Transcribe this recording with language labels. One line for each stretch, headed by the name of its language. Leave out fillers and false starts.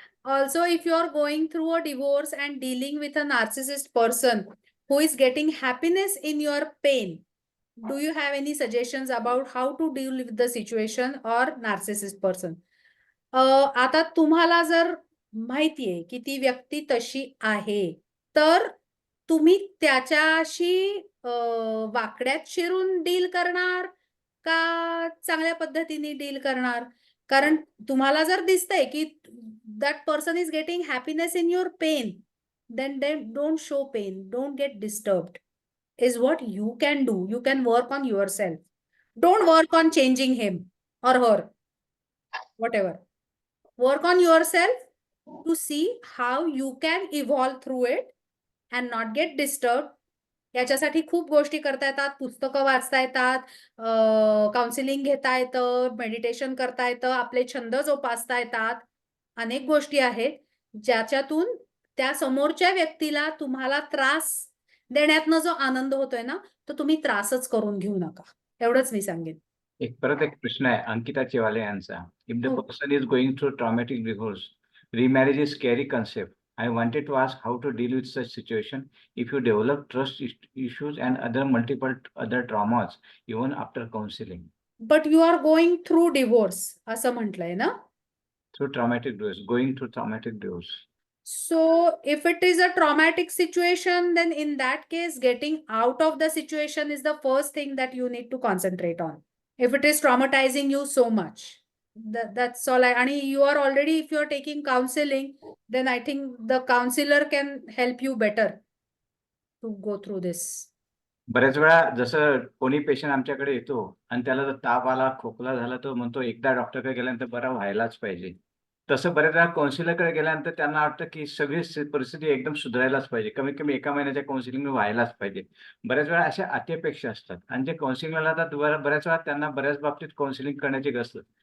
English: Also, if you are going through a divorce and dealing with a narcissist person who is getting happiness in your pain, do you have any suggestions about how to deal with the situation or narcissist person?
Marathi: आता तुम्हाला जर माहितीये की ती व्यक्ती तशी आहे, तर तुम्ही त्याच्याशी वाकड्यात शिरून डील करणार का चांगल्या पद्धतीने डील करणार? कारण तुम्हाला जर दिसतंय की
English: That person is getting happiness in your pain, then don't show pain, don't get disturbed, is what you can do. You can work on yourself. Don't work on changing him or her, whatever. Work on yourself to see how you can evolve through it and not get disturbed.
Marathi: याच्यासाठी खूप गोष्टी करता येतात, पुस्तकं वाचता येतात, counselling घेता येतं, मेडिटेशन करता येतं, आपले छंद जोपासता येतात. अनेक गोष्टी आहेत ज्याच्यातून त्या समोरच्या व्यक्तीला तुम्हाला त्रास देण्यातनं जो आनंद होतोय ना, तो तुम्ही त्रासच करून घेऊ नका. एवढंच मी सांगेन. परत एक प्रश्न आहे अंकिता चेवाले यांचा.
English: if the
Marathi: हो.
English: Person is going through traumatic divorce, remarriage is scary concept. I wanted to ask how to deal with such situation if you develop trust issues and multiple other traumas even after counseling. But you are going through divorce
Marathi: असं म्हटलंय ना?
English: Through traumatic divorce, going through traumatic divorce. So if it is a traumatic situation, then in that case, getting out of the situation is the first thing that you need to concentrate on. If it is traumatizing you so much, that's all. And you are already, if you are taking counseling, then I think the counselor can help you better to go through this.
Marathi: बऱ्याच वेळा जसं कोणी patient आमच्याकडे येतो आणि त्याला जर ताप आला, खोकला झाला, तो म्हणतो एकदा डॉक्टरकडे गेल्यानंतर बरा व्हायलाच पाहिजे. तसं बऱ्याच वेळा काउन्सिलरकडे गेल्यानंतर त्यांना वाटतं की सगळी परिस्थिती एकदम सुधारायलाच पाहिजे. कमीत कमी 1 महिन्याच्या काउन्सिलिंग व्हायलाच पाहिजे. बऱ्याच वेळा अशा अतिअपेक्षा असतात आणि जे काउन्सिलिंगला जातात बऱ्याच वेळा त्यांना बऱ्याच बाबतीत काउन्सिलिंग करण्याची गरज असते.